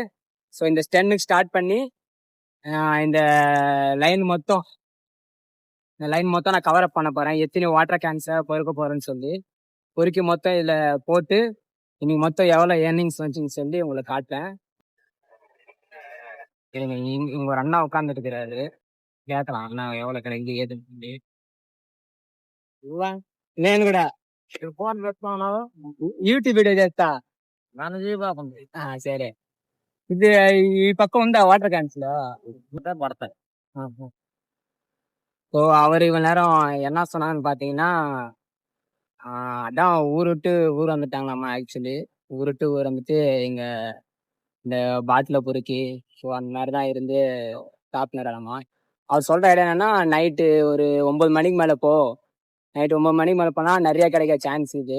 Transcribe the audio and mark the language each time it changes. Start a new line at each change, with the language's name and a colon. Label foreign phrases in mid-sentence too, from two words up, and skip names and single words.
Tamil: ஸோ இந்த 10க்கு ஸ்டார்ட் பண்ணி இந்த லைன் மொத்தம் நான்
English: cover up
Tamil: பண்ண போறேன். எத்தனை
English: water cans
Tamil: பொறுக்க போறேன்னு சொல்லி பொறுக்கி மொத்தம் இதுல போட்டு இன்னைக்கு மொத்தம் எவ்வளவு ஏர்னிங்ஸ் வந்துச்சுன்னு சொல்லி உங்களுக்கு காட்டுறேன். இங்க ஒரு அண்ணா உட்காந்துட்டு இருக்கிறாரு, கேட்கலாம் அண்ணா எவ்வளவு கிடைக்குது ஏதுன்னு சொல்லி.
Telugu: నేను కూడా ఫోన్ పెట్టుకున్నావు యూట్యూబ్ వీడియో చేస్తా సరే. ఇది ఈ పక్క ఉందా
English: water cans
Telugu: లో పడతాయి.
Tamil: ஸோ அவர் இவ்வளோ நேரம் என்ன சொன்னான்னு பார்த்தீங்கன்னா, அதான் ஊர் விட்டு ஊர் வந்துட்டாங்களாம்மா. ஆக்சுவலி ஊர் விட்டு ஊர் வந்துட்டு இங்கே இந்த பாட்டில் பொறுக்கி ஸோ அந்த மாதிரி தான் இருந்து சாப்பிட்றாராம்மா. அவர் சொல்கிற இடம் என்னன்னா, நைட்டு ஒரு 9 மணிக்கு மேலே நைட்டு 9 மணிக்கு மேலே போனால் நிறையா கிடைக்க சான்ஸ் இது.